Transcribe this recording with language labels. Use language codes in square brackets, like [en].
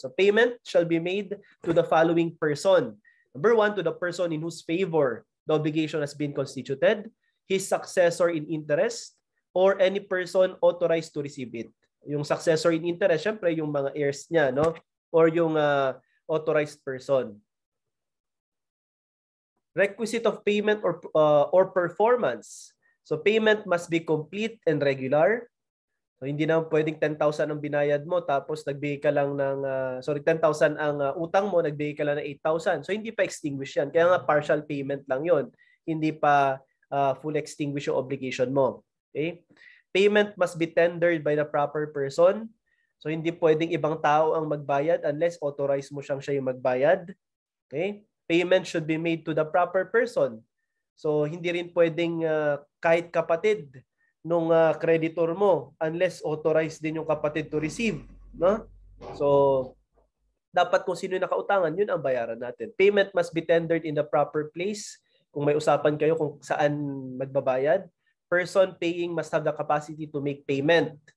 [en] So payment shall be made to the following person. Number one, to the person in whose favor the obligation has been constituted, his successor in interest, or any person authorized to receive it. [tl] Yung successor in interest, syempre yung mga heirs niya, no? Or yung authorized person. [en] Requisite of payment or performance. So payment must be complete and regular. [tl] So hindi na pwedeng 10,000 ang binayad mo tapos nagbigay ka lang ng 10,000 ang utang mo, nagbigay ka lang ng 8,000. So hindi pa extinguish yan. Kaya nga partial payment lang yon. Hindi pa full extinguish yung obligation mo. Okay? [en] Payment must be tendered by the proper person. [tl] So hindi pwedeng ibang tao ang magbayad unless authorized mo siya yung magbayad. [en] Okay? Payment should be made to the proper person. [tl] So hindi rin pwedeng kahit kapatid nung creditor mo unless authorized din yung kapatid to receive, no? So dapat kung sino yung nakautangan, yun ang bayaran natin. [en] Payment must be tendered in the proper place. [tl] Kung may usapan kayo kung saan magbabayad, [en] person paying must have the capacity to make payment.